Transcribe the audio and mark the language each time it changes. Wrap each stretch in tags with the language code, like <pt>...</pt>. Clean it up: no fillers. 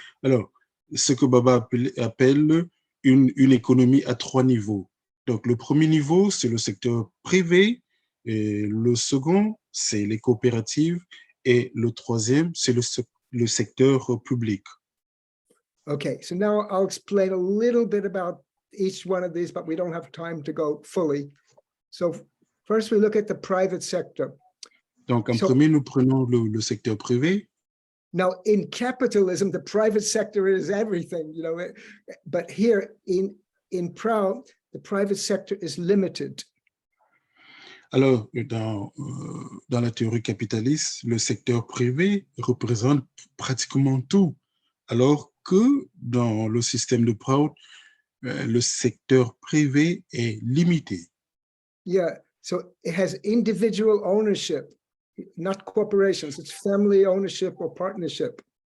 <fr>Alors, ce que Baba appelle une économie à 3 niveaux. Donc, le premier niveau, c'est le secteur privé, et le second, c'est les coopératives, et le troisième, c'est le secteur public.</fr> <en>Okay, so now I'll explain a little bit about each one of these, but we don't have time to go fully. So first we look at the private sector.</en> <fr>Donc, en premier, nous prenons le secteur privé.</fr> <en>Now, in capitalism, the private sector is everything, but here in Prout, the private sector is limited.</en> <fr>Alors, dans la théorie capitaliste, le secteur privé représente pratiquement tout, alors que dans le système de Prout, le secteur privé est limité.</fr> <en>Yeah, so it has individual ownership, not corporations. It's family ownership or partnership.</en>